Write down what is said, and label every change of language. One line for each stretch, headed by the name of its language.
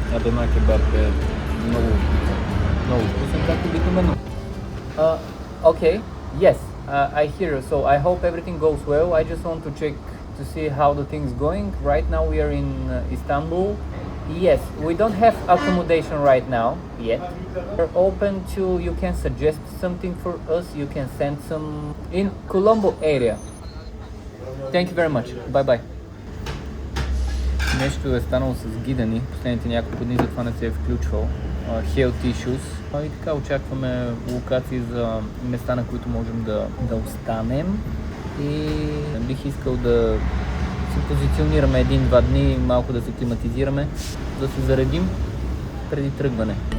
Bulgarian: Адона кебаб е много вкусен, както обикновено.
English: Okay, yes, I hear you. So I hope everything goes well. I just want to check to see how the thing's going. Right now we are in Istanbul. Yes, we don't have accommodation right now yet. We're open to, you can suggest something for us, you can send some in Colombo area. Thank you very much. Bye bye.
Bulgarian: Нещо е станало с гида ни, последните няколко дни, затова не се е включвал.
English: Health issues.
Bulgarian: И така очакваме локации за места, на които можем да останем. И бих искал да се позиционираме 1-2 дни, малко да се климатизираме, да се заредим преди тръгване.